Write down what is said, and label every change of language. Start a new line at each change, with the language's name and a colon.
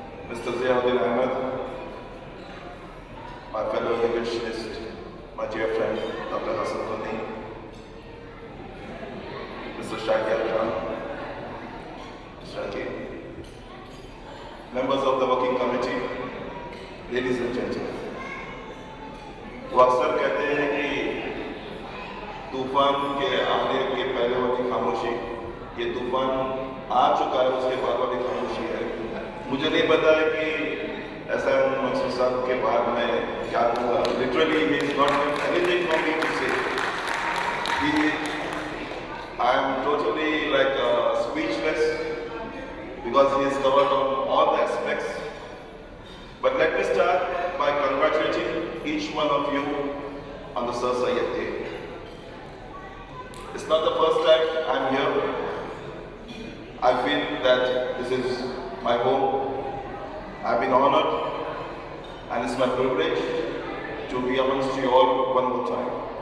English: Mr. Syed, my fellow evangelist, my dear friend, Dr. Hassan Kuni, Mr. Syed, Mr. Akin, members of the working committee, ladies and gentlemen.
Hindi: वो अक्सर कहते हैं कि तूफान के आने के पहले वाली खामोशी, ये तूफान आ चुका है उसके बाद वाली खामोशी है। मुझे नहीं पता है कि ऐसा मकसूद साहब के बाद मैं क्या कहूँगा।
English: Literally he is not anything for me to say. I am totally like speechless because he is covered on all the aspects. But let me start by congratulating each one of you on the Sir Syed Day. It's not the first time I'm here. I feel that this is my home. I've been honored and it's my privilege to be amongst you all one more time.